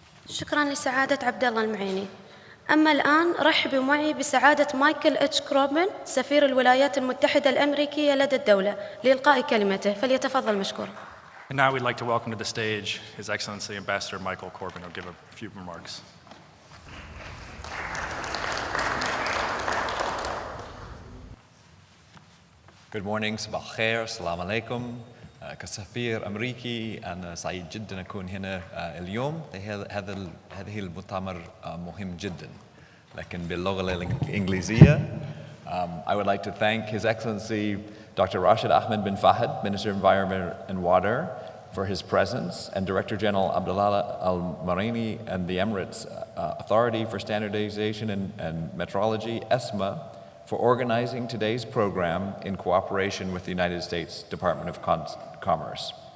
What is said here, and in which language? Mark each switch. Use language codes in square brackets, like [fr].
[ar] شكراً لسعادة عبد الله المعيني. أما الآن رحبوا معي بسعادة مايكل اتش كروبن سفير الولايات المتحدة الأمريكية لدى الدولة لإلقاء كلمته، فليتفضل مشكور. [en] And now we'd like to welcome to the stage His Excellency Ambassador Michael Corbin, who'll give a few remarks. Good morning, [ar] صباح الخير، السلام عليكم. كسفير أمريكي أنا سعيد جدا أكون هنا اليوم. هذه المؤتمر مهم جدا، لكن باللغة الإنجليزية. [en] I would like to thank His Excellency Dr. Rashid Ahmed bin Fahd, Minister of Environment and Water, for his presence, and Director General Abdullah Al-Marini and the Emirates Authority for Standardization and Metrology, ESMA, for organizing today's program in cooperation with the United States Department of Commerce.